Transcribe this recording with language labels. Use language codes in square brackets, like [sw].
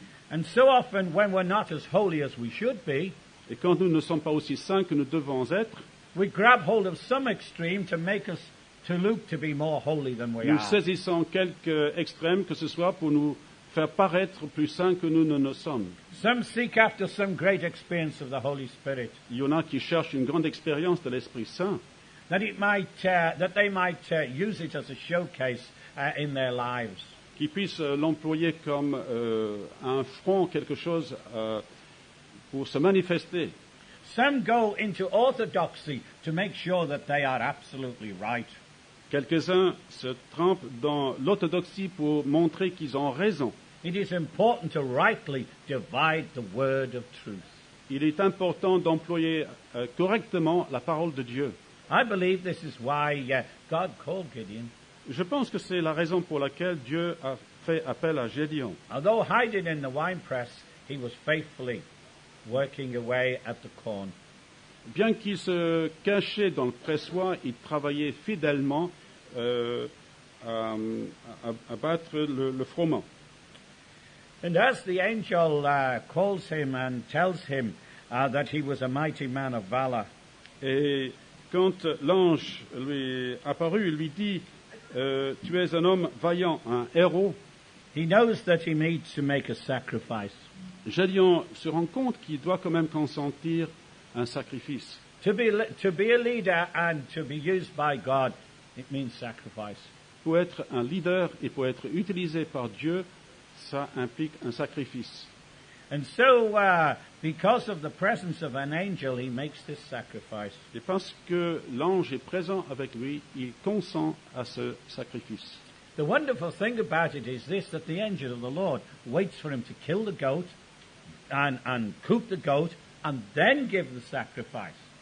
[en] And so often when we're not as holy as we should be, [fr] Et quand nous ne sommes pas aussi saints que nous devons être, [en] we grab hold of some extreme to make us to look to be more holy than we [fr] nous [en] are. [fr] saisissons quelques extrêmes, que ce soit pour nous faire paraître plus saints que nous ne le sommes. [en] Some seek after some great experience of the Holy Spirit, [fr] Il y en a qui cherchent une grande expérience de l'Esprit Saint, [en] that they might use it as a showcase in their lives. [fr] qui puissent l'employer comme un front, quelque chose pour se manifester. [en] Some go into orthodoxy to make sure that they are absolutely right. [fr] Quelques-uns se trempent dans l'orthodoxie pour montrer qu'ils ont raison. [en] It is important to rightly divide the word of truth. [fr] Il est important d'employer correctement la parole de Dieu. [en] I believe this is why God called Gideon. [fr] Je pense que c'est la raison pour laquelle Dieu a fait appel à Gédéon. [en] Although hiding in the winepress, he was faithfully working away at the corn. [fr] Bien qu'il se cachait dans le pressoir, il travaillait fidèlement à battre le froment. [en] And as the angel calls him and tells him that he was a mighty man of valor, [fr] Et quand l'ange lui est apparu, il lui dit tu es un homme vaillant, un héros. [en] he knows that he needs to make a sacrifice. [fr] Gédéon se rend compte qu'il doit quand même consentir un sacrifice. [en] To be a leader and to be used by God, it means sacrifice. [fr] Pour être un leader et pour être utilisé par Dieu, ça implique un sacrifice. [en] And so, because of the presence of an angel, he makes this sacrifice. [fr] Et parce que l'ange est présent avec lui, il consent à ce sacrifice. [en] The wonderful thing about it is this, that the angel of the Lord waits for him to kill the goat and cook the goat and then give the sacrifice.